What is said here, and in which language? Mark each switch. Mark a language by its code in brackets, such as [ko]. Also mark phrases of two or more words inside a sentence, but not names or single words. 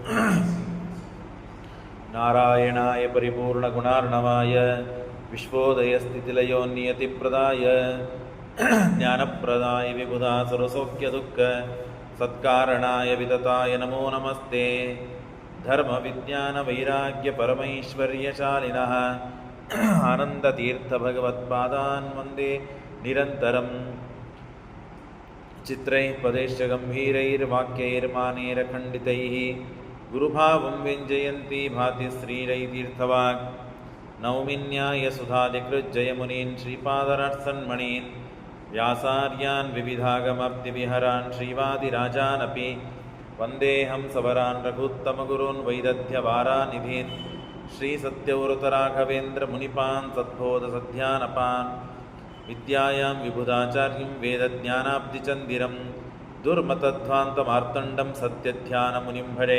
[sa] ನಾರಾಯಣಾಯ ಪರಿಪೂರ್ಣಗುಣಾರ್ಣವಾಯ ವಿಶ್ವೋದಯಸ್ಥಿತಿಲಯೋನ್ನಿಯತಿಪ್ರದಾಯ ಜ್ಞಾನಪ್ರದಾಯ ವಿಬುಧಾಸುರಸೌಖ್ಯದುಃಖ ಸತ್ಕಾರಣಾಯ ವಿತತಾಯ ನಮೋ ನಮಸ್ತೆ. ಧರ್ಮವಿಜ್ಞಾನವೈರಾಗ್ಯಪರಮೈಶ್ವರ್ಯಶಾಲಿನಃ ಆನಂದತೀರ್ಥಭಗವತ್ಪಾದಾನ್ ವಂದೇ ನಿರಂತರಂ. ಚಿತ್ರೈಃ ಪದೈಶ್ಚ ಗಂಭೀರೈರ್ವಾಕ್ಯೈರ್ಮಾನೇರಖಂಡಿತೈಃ ಗುರುಭಾವಂ ವ್ಯಂಜಯಂತಿ ಭಾತಿ ಶ್ರೀರೈತೀರ್ಥವಾಗ್. ನೌಮಿನ್ಯಾಯ ಸುಧಾಧಿಕೃಜ್ಜಯಮುನೀನ್ ಶ್ರೀಪಾದರಾಟ್ಸನ್ಮಣೀನ್ ವ್ಯಾಸಾರ್ಯಾನ್ ವಿವಿಧಾಗಮಾಪ್ತಿವಿಹರಾನ್ ಶ್ರೀವಾದಿರಾಜಾನಪಿ ವಂದೇಹಂ ಸವರಾನ್ ರಘುತ್ತಮಗುರುನ್ ವೈದಧ್ಯವಾರಾನಿಧೀನ್ ಶ್ರೀಸತ್ಯವ್ರತರಾಘವೇಂದ್ರ ಮುನಿಪಾನ್ ಸದ್ಬೋಧ ಸಧ್ಯಾನಪಾನ್ ವಿದ್ಯಾಯಾಂ ವಿಬುಧಾಚಾರ್ಯಂ ವೇದಜ್ಞಾನಾಬ್ಧಿಚಂದಿರಂ ದುರ್ಮತಧ್ವಾಂತಮಾರ್ತಂಡಂ ಸತ್ಯಧ್ಯಾನಮುನಿಂ ಭಜೆ.